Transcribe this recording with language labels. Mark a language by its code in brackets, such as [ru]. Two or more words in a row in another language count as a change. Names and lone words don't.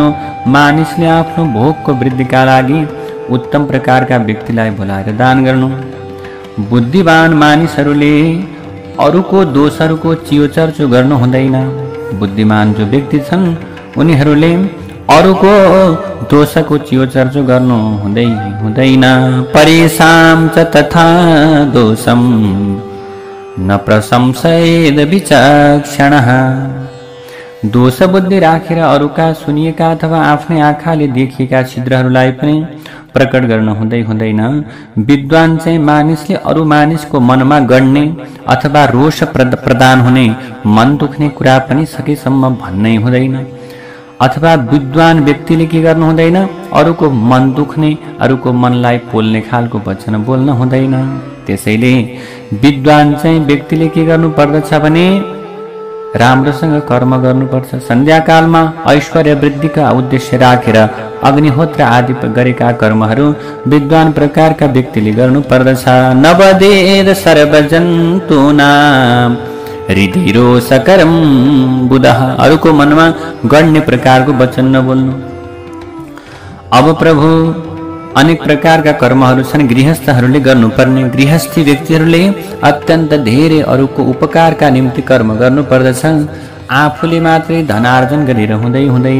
[ne] मानिसले आफ्नो भोगको वृद्धिका लागि उत्तम प्रकारका व्यक्तिलाई बोलाएर दान गर्नु। बुद्धिमान मानिसहरूले अरूको दोषहरूको चियोचर्चो गर्नु हुँदैन। बुद्धिमान जो व्यक्ति छन् उनीहरूले अरूको दोषको चियोचर्चो गर्नु हुँदैन। [sa] परेशाम च तथा दोषम न प्रशंसयेद विचक्षणः। [ne] दोष बुद्धि राखेर अरूका सुनिएका अथवा आफ्नै आँखाले देखिएका छिद्रहरूलाई पनि प्रकट गर्न हुँदैन। विद्वान चाहिँ मानिसले अरू मानिसको मनमा गड्ने अथवा रोष प्रदान हुने, मन दुख्ने कुरा पनि सकेसम्म भन्नै हुँदैन। अथवा विद्वान व्यक्तिले के गर्नु हुँदैन, अरूको मन दुख्ने, अरूको मनलाई पोल्ने खालको वचन बोल्न हुँदैन। त्यसैले विद्वान चाहिँ व्यक्तिले के गर्नु पर्दछ भने राम्रोसँग कर्म गर्नुपर्छ। सन्ध्याकालमा ऐश्वर्य वृद्धिका उद्देश्य राखेर अग्निहोत्र आदि गरेका कर्महरू विद्वान प्रकारका व्यक्तिले गर्नु पर्दछ। [sa] नवदेद सर्वजन्तूनां हृदि रोषकरं बुधः। [ne] अरूको मनमा गड्ने प्रकारको वचन नबोल्नु। अब प्रभु अनेक प्रकारका कर्महरू छन् गृहस्थहरूले गर्नुपर्ने। गृहस्थी व्यक्तिहरूले अत्यन्त धेरै अरूको उपकारका निम्ति कर्म गर्नु पर्दछ। आफूले मात्रै धनार्जन गरेर हुँदैन।